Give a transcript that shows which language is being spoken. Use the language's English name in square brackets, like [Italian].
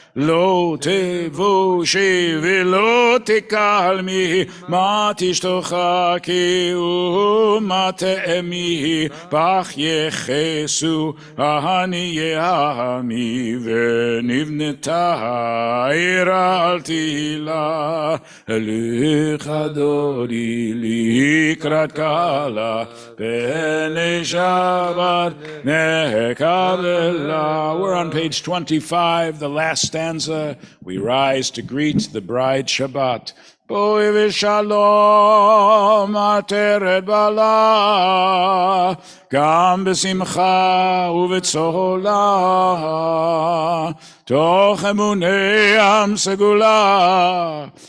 [Hebrew] לא תבושי ולא תקלמי מה תשתחקי ומה תאמי בך יחסו עניי עמי ונבנתה עיר אל תהילה לך דודי לקראת כלה פני שבת נקבלה. [English] We're on page 25, the last stanza. We rise to greet the bride Shabbat. [Hebrew] בואי ושלום עטרת בעלה, גם בשמחה ובצהלה, תוך אמוני עם סגולה.